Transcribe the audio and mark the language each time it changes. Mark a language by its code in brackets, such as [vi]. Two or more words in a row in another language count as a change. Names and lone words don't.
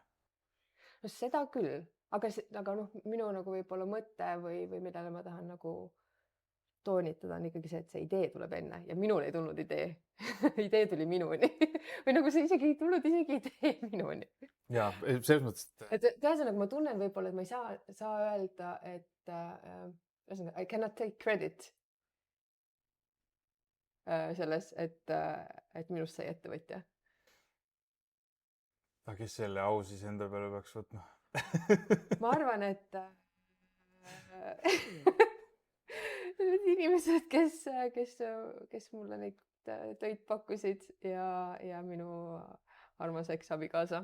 [et] No seda küll, aga minu nagu võib-olla mõte või millele ma tahan nagu toonitada on ikkagi see, et see idee tuleb enne ja minul ei tulnud idee. Idee tuli minuni või nagu see isegi ei tulnud idee minuni. Ja selles mõttes, et ühesõnaga ma tunnen võib-olla, et ma ei saa öelda, et [en] I cannot take credit [et] selles, et minust sai ettevõtja. Aga kes selle au siis enda peale peaks võtma? Ma arvan, et need inimesed, kes mulle neid töid pakkusid ja minu armas eksabikaasa.